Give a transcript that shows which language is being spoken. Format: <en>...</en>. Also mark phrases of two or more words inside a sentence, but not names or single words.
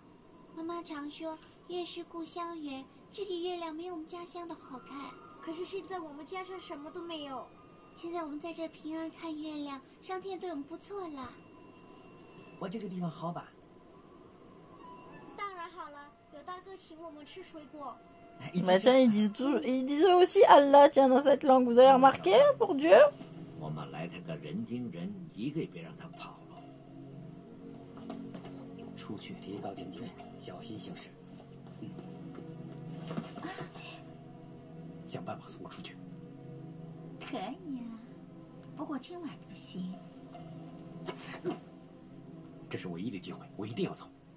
<zh>妈妈常说月是故乡圆，这里月亮没有我们家乡的好看。可是现在我们家乡什么都没有。现在我们在这平安看月亮，上天对我们不错了。我这个地方好吧？当然好了，有大哥请我们吃水果。</zh> <fr>Bah tiens, ils disent aussi Allah, tiens, dans cette langue, vous avez remarqué, pour Dieu?</fr> <zh>我们来他个人盯人，一个也别让他跑了。出去，提高警觉，小心行事。想办法送我出去。可以呀，不过今晚不行。这是唯一的机会，我一定要走。</zh>